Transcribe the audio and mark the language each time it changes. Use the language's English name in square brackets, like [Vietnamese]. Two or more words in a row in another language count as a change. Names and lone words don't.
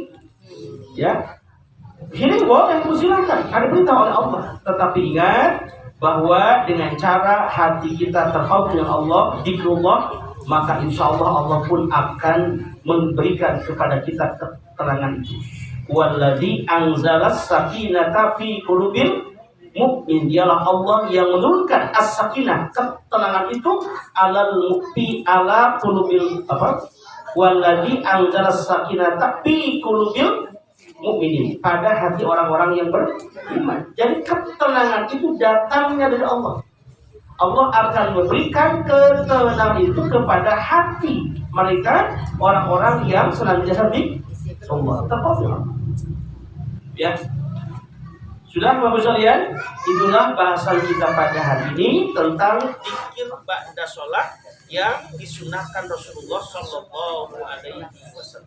[Indonesian] Ya. Healing boleh, silakan. Ada perintah oleh Allah. Tetapi ingat bahwa dengan cara hati kita terpaut dengan Allah, zikrullah, maka [Arabic] إن شاء الله [Indonesian] Allah pun akan memberikan kepada kita ketenangan itu. [Arabic] والذي أنزل السكينة في قلوب المؤمن. [Indonesian] Dialah Allah yang menurunkan as-sakinah, ketenangan itu [Arabic] على المؤفي على قلوب والذي أنزل السكينة في قلوب المؤمنين, [Indonesian] pada hati orang-orang yang beriman. Jadi ketenangan itu datangnya dari Allah. Allah akan memberikan ketenangan itu kepada hati mereka, orang-orang yang senantiasa di Allah. Terpaksa. Ya, sudah Bapak sekalian, itulah bahasan kita pada hari ini tentang zikir [Arabic] بعد صلاة [Indonesian] yang disunahkan Rasulullah [Arabic] صلى الله عليه وسلم.